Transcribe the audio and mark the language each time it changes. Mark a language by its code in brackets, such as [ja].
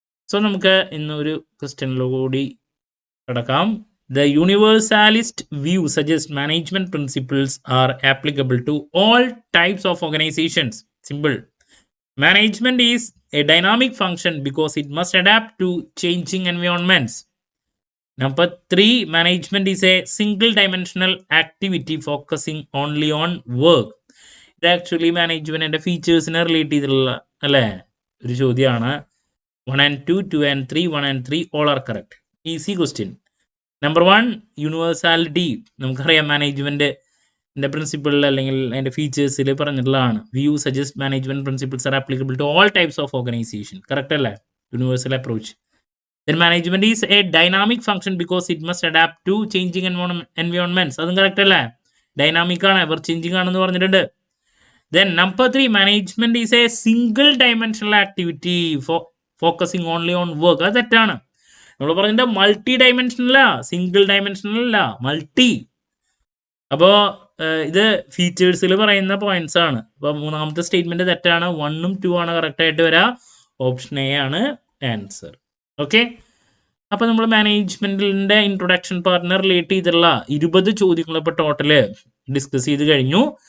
[ml] So നമുക്ക് ഇന്നൊരു ക്വസ്റ്റ്യനിലൂടെ കിടക്കാം. [en] The universalist view suggests management principles are applicable to all types of organizations. Simple. Management is a dynamic function because it must adapt to changing environments. Number 3, management is a single dimensional activity focusing only on work. [ml] ഇത് actually മാനേജ്മെന്റിന്റെ ഫീച്ചേഴ്സിനെ relate ചെയ്തിട്ടുള്ള അല്ലേ ഒരു ചോദ്യമാണ്. [en] 1 and 2, 2 and 3, 1 and 3 all are correct. Easy question. Number 1 universality. [ml] നമുക്കറിയാം മാനേജ്മെന്റിന്റെ പ്രിൻസിപ്പിളിൽ അല്ലെങ്കിൽ അതിന്റെ ഫീച്ചേഴ്സിൽ പറഞ്ഞിട്ടുള്ളതാണ്. [en] View suggest management principles are applicable to all types of organization. [ml] Correct അല്ലേ? [en] Universal approach. Then management is a dynamic function because it must adapt to changing environments. [ml] അതും correct അല്ലേ? Dynamic ആണ്, ever changing ആണെന്ന് പറഞ്ഞിട്ടുണ്ട്. [en] Then number 3, management is a single dimensional activity focusing only on work. [ml] അത് തെറ്റാണ്. നമ്മൾ പറഞ്ഞ multi ഡയമെൻഷനല്ല, single ഡയമെൻഷനല്ല, multi. അപ്പോൾ ഇത് ഫീച്ചേഴ്സിൽ പറയുന്ന പോയിന്റ്സ് ആണ്. അപ്പോൾ മൂന്നാമത്തെ സ്റ്റേറ്റ്മെന്റ് തെറ്റാണ്. 1ഉം 2 ആണ് കറക്റ്റ് ആയിട്ട് വരിക. ഓപ്ഷൻ എ ആണ് ആൻസർ. ഓക്കെ, അപ്പോൾ നമ്മൾ മാനേജ്മെന്റിന്റെ ഇൻട്രൊഡക്ഷൻ പാർട്ടിനെ റിലേറ്റ് ചെയ്തിട്ടുള്ള 20 ചോദ്യങ്ങൾ ഇപ്പോൾ ടോട്ടൽ ഡിസ്കസ് ചെയ്ത് കഴിഞ്ഞു.